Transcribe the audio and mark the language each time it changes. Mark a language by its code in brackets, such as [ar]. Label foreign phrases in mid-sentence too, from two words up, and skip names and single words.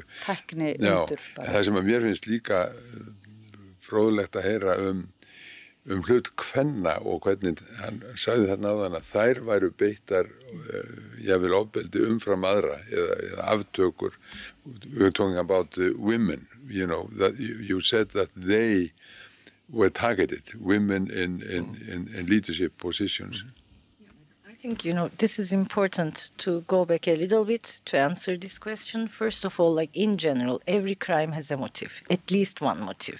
[is] Tækni undur bara. Það sem að mér finnst líka fróðlegt að heyra hlut kvenna og hvernig hann sagði þarna áðan að þær væru beittar jafnvel ofbeldi umfram aðra eða aftökur. [en] We're talking about women, you know, that you said that they were targeted, women in leadership positions. I think, this is important to go back a little bit to answer this question. First of all, like in general, every crime has a motive, at least one motive.